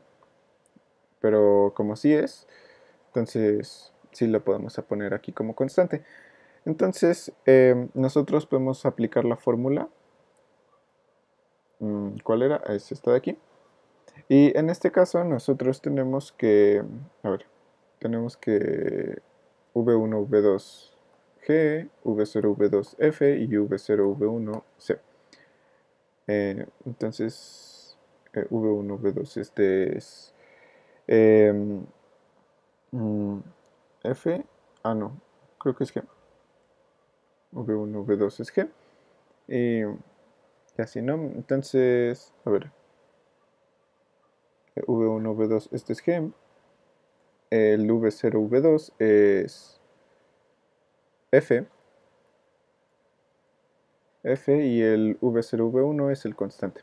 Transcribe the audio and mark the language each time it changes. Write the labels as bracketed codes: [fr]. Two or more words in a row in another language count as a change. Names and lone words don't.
[es] Pero como sí es, entonces sí lo podemos poner aquí como constante. Entonces nosotros podemos aplicar la fórmula. ¿Cuál era? Es esta de aquí. Y en este caso nosotros tenemos que, a ver, tenemos que v1, v2, G, v0, v2, F y v0, v1, C. Entonces, v1, v2, este es mm, F, no, creo que es G. v1, v2 es G. Y así, ¿no? Entonces, a ver, v1, v2, este es G. El v0, v2 es F. F y el v0, v1 es el constante.